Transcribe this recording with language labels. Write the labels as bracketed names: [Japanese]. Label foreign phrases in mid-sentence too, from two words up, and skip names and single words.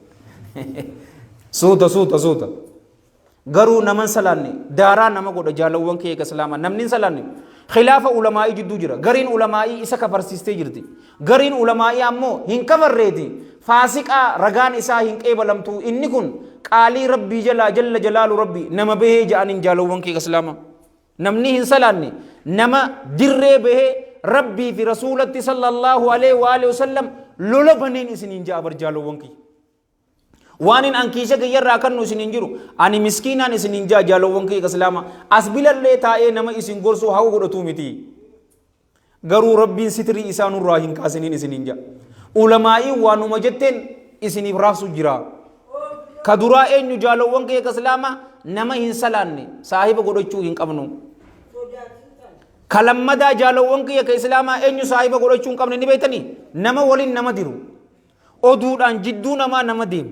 [Oromo] suuta garuu naman salaanne daaraa nama godha jaalawwan kiyya ka islaamaa namni salaanne khilaafa ulamaa'ii jidduu jira gariin ulamaa'ii isa kafarsiistee jirti gariin ulamaa'ii ammoo hin kafarreeti faasiqaa ragaan isaa hin qeebalamtu inni kun qaalii rabbii jalaa jalla jalaalu rabbii nama bahee ja'aniin jaalawwan kiyya ka islaamaa namni hin salaanne nama dirree bahee rabbii fi rasuulatti [Arabic] صلى الله عليه وآله وسلم [Oromo] lola baneen isiniin ja'a bar jaalawwan kiyya waan in ankiisha kiyyarraa kannu isiniin jiru ani miskiinaan isiniin ja'a jaalawwan kiyya ka islaamaa as bilallee taa'ee nama isin gorsuu haa godhatu miti garuu rabbiin sitrii isaa nurraa hin kaasiniin isiniin ja'a ulamaa'ii waanuma jetteen isiniif raabsu jira ka duraa eenyu jaalawwan kiyya ka islaamaa nama hin salaanne saahiba godhachuu hin qabnu kalammadaa jaalawwan kiyya ka islaamaa eenyu saahiba godhachuu hin qabne ni beeytanii nama waliin nama diru oduudhaan jidduu namaa nama deemu